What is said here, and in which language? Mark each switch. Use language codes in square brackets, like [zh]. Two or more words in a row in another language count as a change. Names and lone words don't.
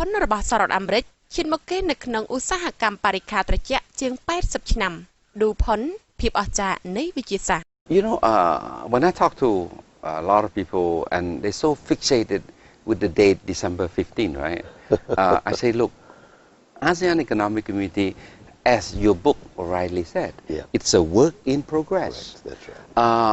[km] នរបស់សហរដ្ឋអាមេរិកឈានមកគេនៅក្នុងឧស្សាហកម្មបរិក្ខារត្រជាក់ជាង80ឆ្នាំឌូផុនភាពអស្ចារ្យនៃវិទ្យាសាស្ត្រ [en] When I talk to a lot of people and they're so fixated with the date December 15, right? I say, look, ASEAN Economic Community, as your book rightly said, it's a work in progress. Right. That's right.